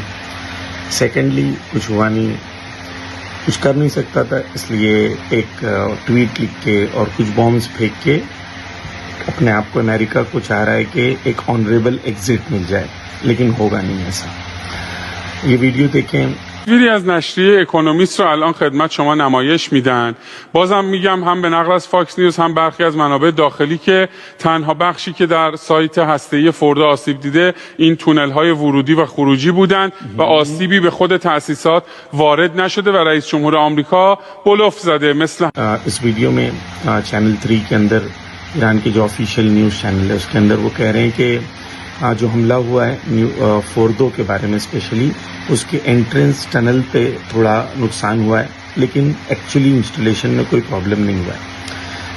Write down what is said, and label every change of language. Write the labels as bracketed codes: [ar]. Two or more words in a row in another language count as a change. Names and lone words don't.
[hi] सेकेंडली, कुछ हुआ नहीं, कुछ कर नहीं सकता था, इसलिए एक ट्वीट लिख के और कुछ बॉम्ब्स फेंक के अपने आप को अमेरिका को चाह रहा है कि एक [en] honorable exit [hi] मिल जाए, लेकिन होगा नहीं ऐसा। ये वीडियो देखें। [fa] تصویری از نشریه اکونومیست را الان خدمت شما نمایش میدن. بازم میگم هم به نقل از فاکس نیوز هم برخی از منابع داخلی که تنها بخشی که در سایت هسته‌ای فورد آسیب دیده این تونل های ورودی و خروجی بودند و آسیبی به خود تأسیسات وارد نشده و رئیس جمهور آمریکا بلوف زده مثل [hi] इस वीडियो में चैनल 3 के अंदर ईरान के जो [en] official news channel [hi] है उसके अंदर वो कह रहे हैं कि जो हमला हुआ है फोर्दो के बारे में स्पेशली उसके [en] entrance tunnel [hi] पे थोड़ा नुकसान हुआ है, लेकिन [en] actually installation [hi] में कोई प्रॉब्लम नहीं हुआ है।